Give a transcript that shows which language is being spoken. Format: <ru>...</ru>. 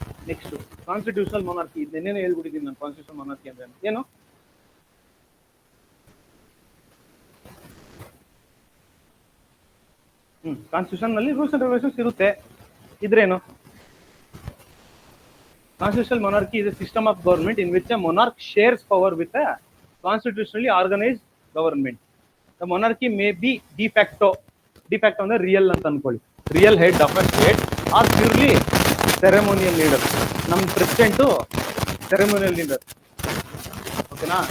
<kn>Next constitutional monarchy. ಇದನ್ನೇನೋ ಹೇಳ್ಬಿಟ್ಟಿದ್ದೀನಿ ನಾನು. Constitutional monarchy ಅಂದ್ರೆ ಏನು? ಕಾನ್ಸ್ಟಿಟ್ಯೂಷನ್ ನಲ್ಲಿ ರೂಲ್ಸ್ ಅಂಡ್ ರೆಗ್ಯುಲೇಷನ್ಸ್ ಇರುತ್ತೆ. ಇದ್ರೇನು?</kn> <en>Constitutional monarchy is a system of government in which a monarch shares power with a constitutionally organized government. The monarchy may be de facto</en> <kn>ಅಂದ್ರೆ real ಅಂತ ಅನ್ಕೊಳ್ಳಿ,</kn> <en>Real head of a state, or purely ceremonial leader.</en> <kn>ನಮ್ಮ president ceremonial leader. ಓಕೆನಾ?</kn>